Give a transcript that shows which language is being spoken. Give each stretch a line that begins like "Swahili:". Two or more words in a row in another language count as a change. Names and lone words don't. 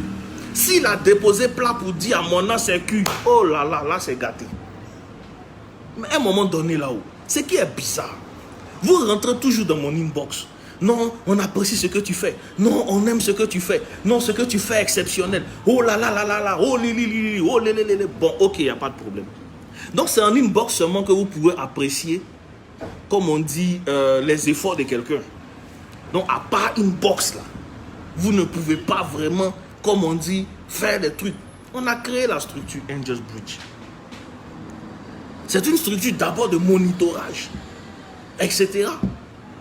French: S'il a déposé plat pour dire à mon âme c'est cuit, oh là là c'est gâté. Mais à un moment donné là-haut, ce qui est bizarre, vous rentrez toujours dans mon inbox. Non, on apprécie ce que tu fais. Non, on aime ce que tu fais. Non, ce que tu fais est exceptionnel. Oh là là là là là, oh li li li, oh li li li. Bon, ok, il n'y a pas de problème. Donc c'est en inbox seulement que vous pouvez apprécier, comme on dit, les efforts de quelqu'un. Donc à part inbox là, vous ne pouvez pas vraiment, comme on dit, faire des trucs. On a créé la structure Angels Bridge. C'est une structure d'abord de monitorage, etc.